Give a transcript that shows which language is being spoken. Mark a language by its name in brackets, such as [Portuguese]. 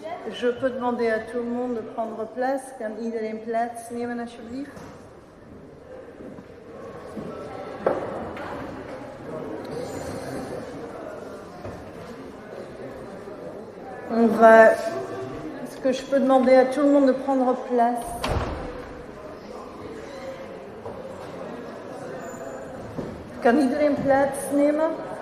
[French] Je peux demander à tout le monde de prendre place. [Dutch] Kan iedereen plaatsnemen alsjeblieft? [French] Est-ce que je peux demander à tout le monde de prendre place? [Dutch] Kan iedereen plaatsnemen?